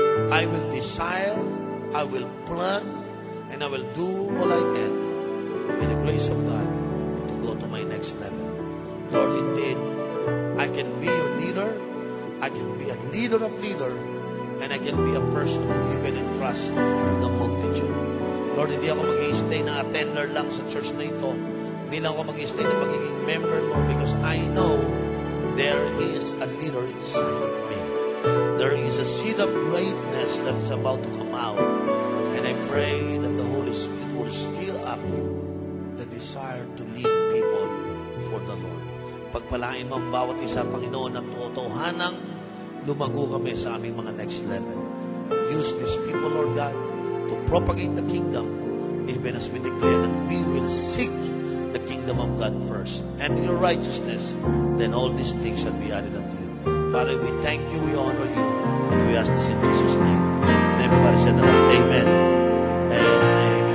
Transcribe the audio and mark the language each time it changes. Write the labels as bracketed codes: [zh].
[en] I will desire, I will plan, and I will do all I can with the grace of God to go to my next level. Lord, indeed, I can be your leader, I can be a leader of leader, and I can be a person who you can entrust the multitude. [tl] Lord, hindi ako mag-i-stay na attender lang sa church na ito. Hindi lang ako mag-i-stay na magiging [en] member, Lord, because I know there is a leader inside me. There is a seed of greatness that's about to come out. And I pray that the Holy Spirit will stir up the desire to lead people for the Lord. [tl] Pagpalain mo ang bawat isa, Panginoon, ng totohanang lumago kami sa aming mga next level. [en] Use these people, Lord God, to propagate the kingdom, even as we declare that we will seek the kingdom of God first and your righteousness, then all these things shall be added unto you. Father, we thank you, we honor you, and we ask this in Jesus' name. And everybody said, Amen and amen.